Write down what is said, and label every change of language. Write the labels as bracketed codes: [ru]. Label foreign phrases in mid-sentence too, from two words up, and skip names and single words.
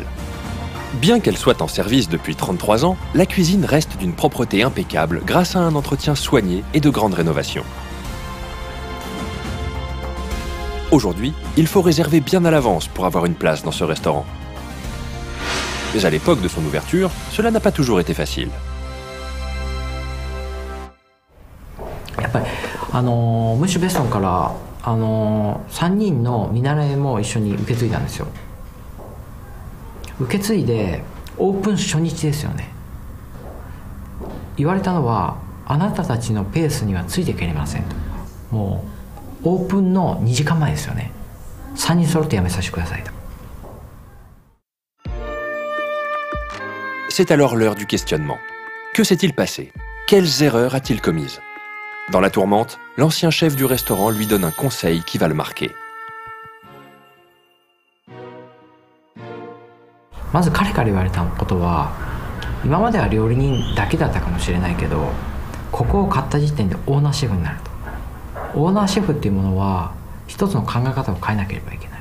[fr] Bien qu'elle soit en service depuis 33 ans, la cuisine reste d'une propreté impeccable grâce à un entretien soigné et de grandes rénovations. Aujourd'hui, il faut réserver bien à l'avance pour avoir une place dans ce restaurant. Mais à l'époque de son ouverture, cela n'a pas toujours été facile. [ja] やっぱりムッシュ・ベストンから3人の見習いも一緒に受け継いだんですよ。受け継いでオープン初日ですよね。言われたのは、あなたたちのペースにはついていけませんと。もうオープンの2時間前ですよね。3人揃ってやめさせてくださいと。 [fr] C'est alors l'heure du questionnement. Que s'est-il passé? Quelles erreurs a-t-il commises? Dans la tourmente, l'ancien chef du restaurant lui donne un conseil qui va le marquer. [ja] まず彼から言われたことは、今までは料理人だけだったかもしれないけど、ここを買った時点でオーナーシェフになると。オーナーシェフっていうものは一つの考え方を変えなければいけない。